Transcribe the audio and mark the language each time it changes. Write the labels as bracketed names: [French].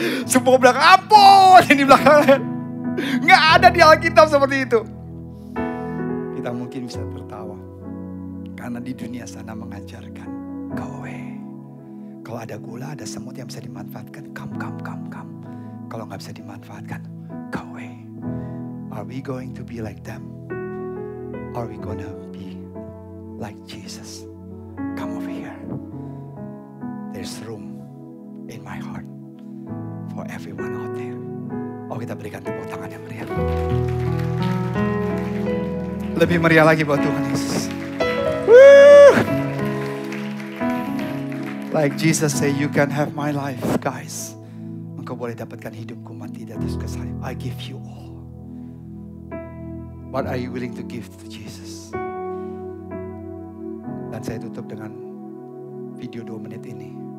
[Indonesian] Semua bilang, ampun. Ini belakang. Nggak ada di Alkitab seperti itu. Kita mungkin bisa tertawa. Karena di dunia sana mengajarkan, [English] go away. [Indonesian] Kalau ada gula, ada semut yang bisa dimanfaatkan, come. Kalau nggak bisa dimanfaatkan, [English] go away. Are we going to be like them? Are we gonna be like Jesus? Come over here. There's room in my heart for everyone out there. [Indonesian] Oh, kita berikan tepuk tangan yang meriah. Lebih meriah lagi buat Tuhan Yesus. Woo! [English] Like Jesus say, you can have my life, guys. [Indonesian] Engkau boleh dapatkan hidupku, mati di atas kayu salib. [English] I give you all. What are you willing to give to Jesus? [Indonesian] Dan saya tutup dengan video 2 menit ini.